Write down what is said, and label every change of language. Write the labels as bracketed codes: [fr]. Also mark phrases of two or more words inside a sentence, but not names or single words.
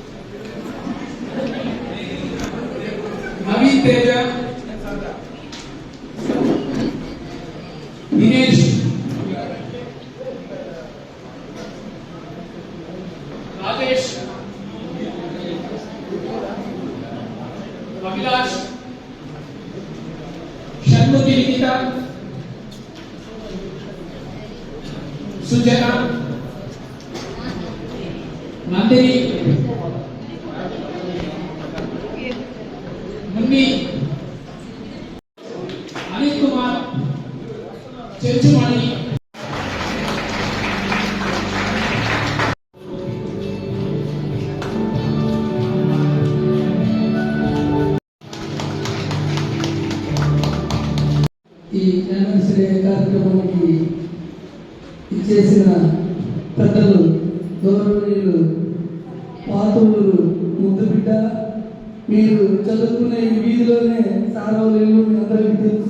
[te] नवीन तेज, दिनेश, राजेश, अभिलाष, षण्मुखी लिखिता, सुजना, नंदिनी, मुन्नी, अनिल कुमार, चेचुमणि, ఈ యానివర్సరీ కార్యక్రమానికి ఇచ్చేసిన పెద్దలు, గౌరవనీయులు పాతూరు ముద్దుబిడ్డ, మీరు చదువుకునే ఈ వీధిలోనే సారవలీలు మీ అందరికీ తెలుసు.